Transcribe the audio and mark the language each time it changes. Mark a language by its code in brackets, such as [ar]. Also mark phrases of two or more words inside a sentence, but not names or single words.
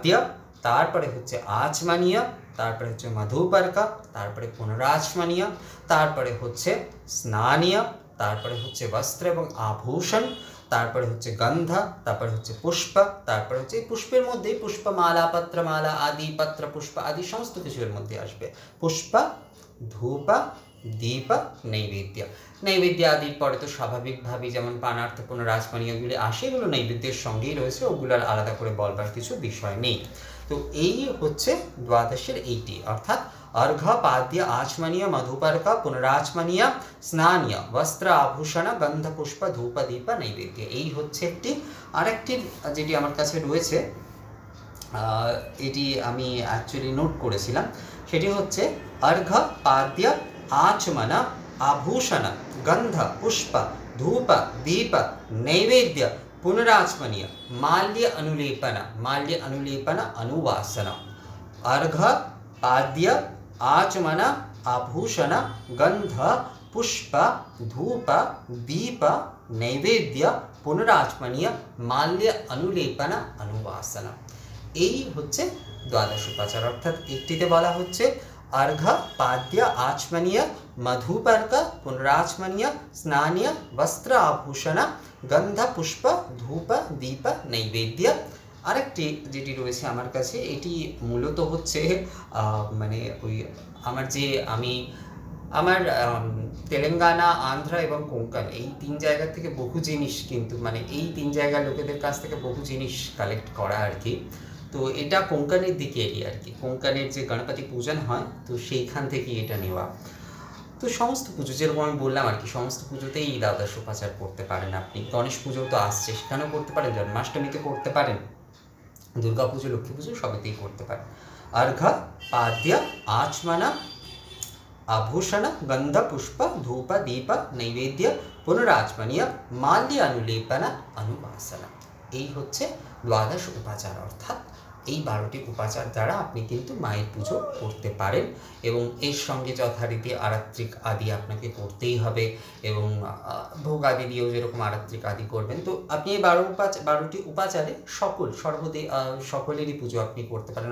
[bn] তারপরে হচ্ছে আচমনীয়, তারপরে হচ্ছে মধুপর্ক, তারপরে পুনরাচমনীয়, তারপরে হচ্ছে স্নানীয়, তারপরে হচ্ছে বস্ত্র এবং আভূষণ, তারপরে হচ্ছে গন্ধ, তারপরে হচ্ছে পুষ্প, তারপরে হচ্ছে এই পুষ্পের মধ্যেই পুষ্পমালা পত্রমালা আদি, পত্র পুষ্প আদি সমস্ত কিছুর মধ্যে আসবে পুষ্প ধূপ দীপ নৈবেদ্য। নৈবেদ্য আদির পরে তো স্বাভাবিকভাবেই যেমন পানার্থ পুনরাচমনীয়গুলি আসে, এগুলো নৈবেদ্যের সঙ্গেই রয়েছে, ওগুলোর আলাদা করে বলবার কিছু বিষয় নেই। তো এই হচ্ছে দ্বাদশের এইটি, অর্থাৎ [sa] अर्घ पाद्य आचमनीय मधुपर्क पुनराचमनीय स्नानीय वस्त्र आभूषण गंध पुष्प धूप दीप नैवेद्य। [bn] এই হচ্ছে একটি। আরেকটি যেটি আমার কাছে রয়েছে, এটি আমি অ্যাকচুয়ালি নোট করেছিলাম, সেটি হচ্ছে [sa] अर्घ पाद्य आचमन आभूषण गंध पुष्प धूप दीप नैवेद्य पुनराचमनीय माल्य अनुलेपन अनुवासन। अर्घ पाद्य आचमन आभूषण गंध पुष्प धूप दीप नैवेद्य पुनराचमनीय माल्य अनुलेपन अनुवासन। [bn] এই হচ্ছে দ্বাদশ উপাচার। অর্থাৎ একটিতে বলা হচ্ছে [sa] अर्घ पाद्य आचमनीय मधुपर्क पुनराचमनीय स्नानीय वस्त्र आभूषण गंध पुष्प धूप दीप नैवेद्य। [bn] আরেকটি যেটি রয়েছে আমার কাছে, এটি মূলত হচ্ছে মানে ওই আমার তেলেঙ্গানা, আন্ধ্রা এবং কোঙ্কণ এই 3 জায়গা থেকে বহু জিনিস, কিন্তু মানে এই 3 জায়গার লোকেদের কাছ থেকে বহু জিনিস কালেক্ট করা আর কি। তো এটা কোঙ্কণের দিকে এটি আর কি, কোঙ্কণের যে গণপতি পূজন হয় তো সেইখান থেকে এটা নেওয়া। তো সমস্ত পুজো যেরকম আমি বললাম আর কি, সমস্ত পুজোতেই এই দ্বাদশ উপাচার করতে পারেন আপনি। গণেশ পুজো তো আসছে, সেখানেও করতে পারেন, জন্মাষ্টমীতে করতে পারেন, দুর্গা পুজো লক্ষ্মী পুজো সবেতেই করতে পারেন। [sa] अर्घ पाद्य आचमन आभूषण गंध पुष्प धूप दीप नैवेद्य पुनराचमनीय माल्य अनुलेपन अनुवासन। [bn] এই হচ্ছে দ্বাদশ উপাচার। অর্থাৎ এই 12টি উপাচার দ্বারা আপনি কিন্তু মায়ের পুজো করতে পারেন, এবং এর সঙ্গে যথারীতি আরাত্রিক আদি আপনাকে করতেই হবে, এবং ভোগ আদি দিয়েও যেরকম আরাত্রিক আদি করবেন। তো আপনি এই 12টি উপাচারে সকলেরই পুজো আপনি করতে পারেন।